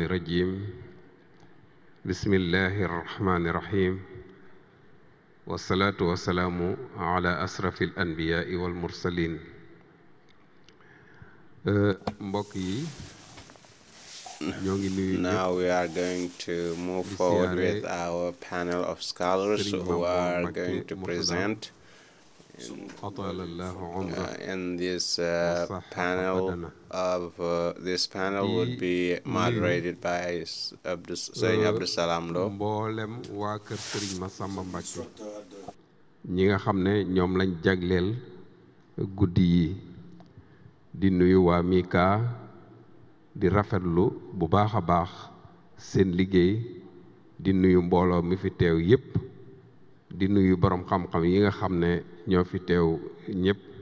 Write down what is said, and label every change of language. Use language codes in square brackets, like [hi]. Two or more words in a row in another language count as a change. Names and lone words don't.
[ar] الرجيم بسم الله الرحمن الرحيم والصلاة والسلام على أشرف الأنبياء والمرسلين [wo] mbokk yi [en] Now we are going to move forward with our panel of scholars who are going to present in this panel this panel would be moderated by Sëriñ Abdou Salam Lo. [wo] mboolem waa kër Sëriñ Massamba Mbacké ñi nga xam ne ñoom lañ jagleel guddi yi di nuyu waa Mika di rafetlu bu baax a baax seen liggéey di nuyu mbooloo mi fi teew yépp di nuyu borom xam-xam yi nga xam ne ñoo fi teew ñépp